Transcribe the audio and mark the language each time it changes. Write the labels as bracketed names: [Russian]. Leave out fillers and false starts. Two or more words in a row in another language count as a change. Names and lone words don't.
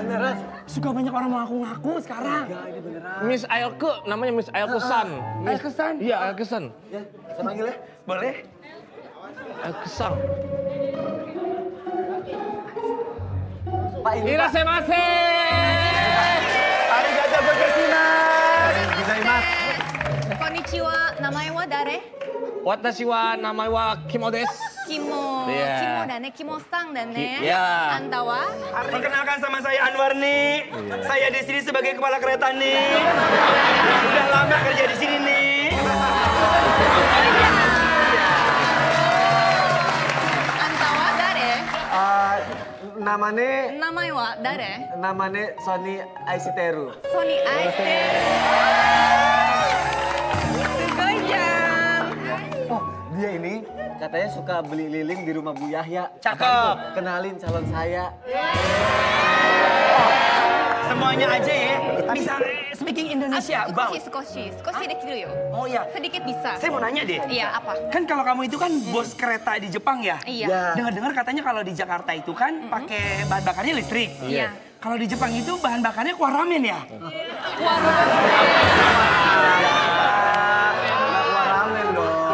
[Indonesian] Beneran. Suka banyak orang mengaku-ngaku sekarang. Ya, ini beneran. Miss Ailke, namanya Miss Ailkesan. Ailkesan? Iya, Ailkesan. Ya, saya panggil ya. Boleh? Ailkesan. Pak, ini Pak. [Japanese] いらっしゃいませ. ありがとうございます. こんにちは、名前は誰? 私は名前はキモです. Kimo, [Indonesian] Iya. [Japanese] キモだんね、キモさんだんね. [Indonesian] Iya. [Japanese] あんたは? [Indonesian] Perkenalkan sama saya Anwar nih. Saya di sini sebagai kepala kereta nih. Udah lama kerja di sini nih. [Japanese] あんたは誰? [Indonesian] Namanya [Japanese] 名前は誰? ソニー愛してる. ソニーアイシテ. すごいちゃん. [Indonesian] Oh, dia ini katanya suka beli lilin di rumah Bu Yahya. Cakep. Kenalin calon saya. Semuanya aja ya. Bisa speaking Indonesia, Bang. [Japanese] 少しできるよ. [Indonesian] Oh iya. Sedikit bisa. Saya mau nanya deh. Iya, apa? Kan kalau kamu itu kan bos kereta di Jepang ya? Iya. Dengar-dengar katanya kalau di Jakarta itu kan pakai bahan bakarnya listrik. Iya. Kalau di Jepang itu bahan bakarnya kuah ramen ya? Ramen dong.